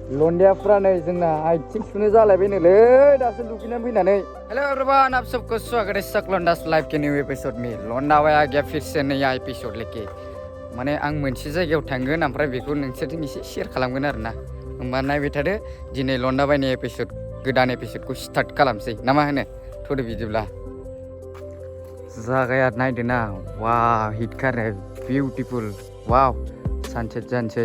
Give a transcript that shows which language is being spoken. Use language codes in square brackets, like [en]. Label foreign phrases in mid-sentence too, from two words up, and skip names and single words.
[brx] लन्डियाफ्रा नै जोंना आथिं सुनो जालायबायनोलै दासो दुगैनानै फैनानै। [en] hello everyone, [hi] आप सबको स्वागत है सकलंडास लाइव के [en] new episode [hi] में। लन्डा आ गया फिर से नया एपिसोड लेके। [brx] माने आं मोनसे जायगायाव थांगोन ओमफ्राय बेखौ नोंसोरजों एसे शेयार खालामगोन आरोना। होमबा नायबाय थादो, दिनै लन्डा बायनि एपिसोड गोदान एपिसोडखौ स्टार्ट खालामसै ना मा होनो? थ'दो बिदिब्ला। जागाया नायदो ना, वाव हिटखारो बिउटिफुल, [en] wow sunset [brx] जानोसै।